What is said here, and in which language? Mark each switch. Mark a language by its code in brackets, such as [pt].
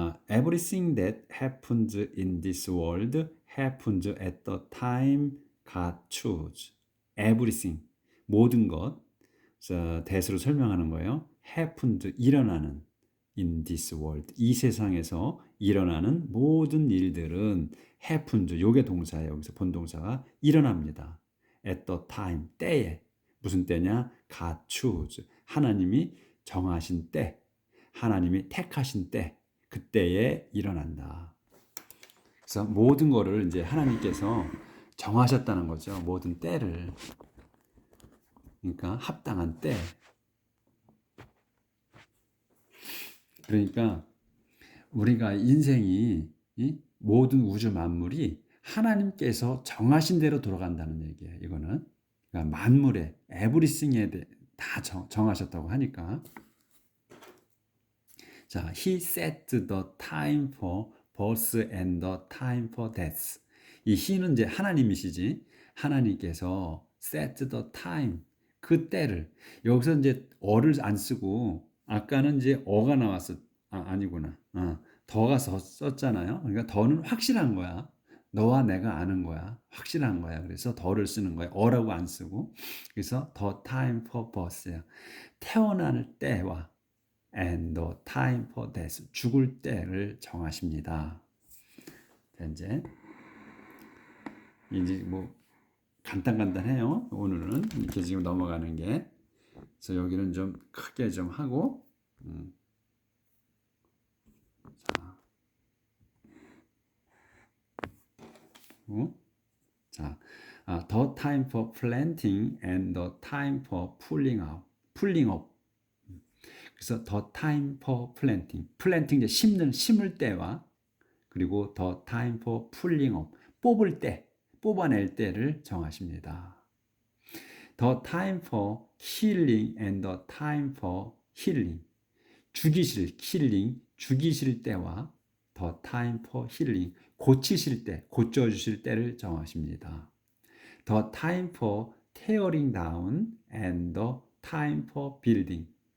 [en] Everything that happens in this world happens at the time God chose. Everything. [ko] 모든 것. 대수로 설명하는 거예요. [en] happened, [ko] 일어나는 [en] in this world, [ko] 이 세상에서 일어나는 모든 일들은 [en] happened, [ko] 요게 동사예요. 여기서 본동사가 일어납니다. [en] at the time, [ko] 때에. 무슨 때냐? [en] God choose, [ko] 하나님이 정하신 때, 하나님이 택하신 때, 그때에 일어난다. 그래서 모든 거를 이제 하나님께서 정하셨다는 거죠. 모든 때를. 그러니까 합당한 때. 그러니까 우리가 인생이 모든 우주 만물이 하나님께서 정하신 대로 돌아간다는 얘기예요. 이거는 그러니까 만물의 에브리싱에 다 정하셨다고 하니까. 자, [en] He set the time for birth and the time for death. [ko] 이 He는 이제 하나님이시지. 하나님께서 [en] set the time, [ko] 그 때를. 여기서 이제 어를 안 쓰고 아까는 이제 어가 나왔어. 아니구나. 더가 썼잖아요. 그러니까 더는 확실한 거야. 너와 내가 아는 거야. 확실한 거야. 그래서 더를 쓰는 거야. 어라고 안 쓰고. 그래서 [en] the time for birth야. [ko] 태어날 때와 [en] and the time for death, [ko] 죽을 때를 정하십니다. 이제 뭐 간단해요. 오늘은 이렇게 지금 넘어가는 게. 그래서 여기는 좀 크게 좀 하고, 자, 자, [en] the time for planting and the time for pulling up. [ko] 그래서 [en] the time for planting, planting [ko] 이제 심을 때와 그리고 [en] the time for pulling up, [ko] 뽑을 때, 뽑아낼 때를 정하십니다. [en] The time for healing and the time for healing, [ko] 죽이실 때와 [en] the time for healing, [ko] 고치실 때, 고쳐주실 때를 정하십니다. [en] The time for tearing down and the time for building.